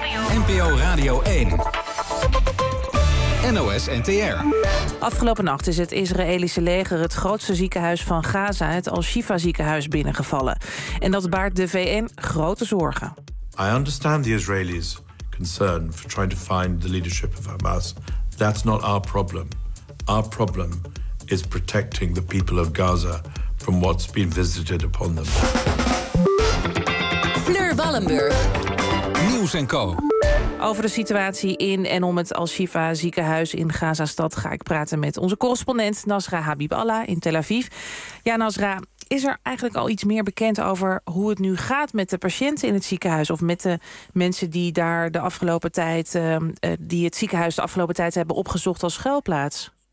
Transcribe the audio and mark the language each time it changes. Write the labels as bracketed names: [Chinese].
[Dutch] NPO Radio 1. NOS NTR. Afgelopen nacht is het Israëlische leger het grootste ziekenhuis van Gaza, het Al-Shifa-ziekenhuis, binnengevallen. En dat baart de VN grote zorgen. [English] I understand the Israelis concern for trying to find the leadership of Hamas. That's not our problem. Our problem is protecting the people of Gaza from what's been visited upon them. [Dutch] Fleur Wallenburg. Nieuws en Co. Over de situatie in en om het Al-Shifa ziekenhuis in Gazastad ga ik praten met onze correspondent Nasra Habiballah in Tel Aviv. Ja, Nasra, is er eigenlijk al iets meer bekend over hoe het nu gaat met de patiënten in het ziekenhuis of met de mensen die daar de afgelopen tijd die het ziekenhuis de afgelopen tijd hebben opgezocht als schuilplaats?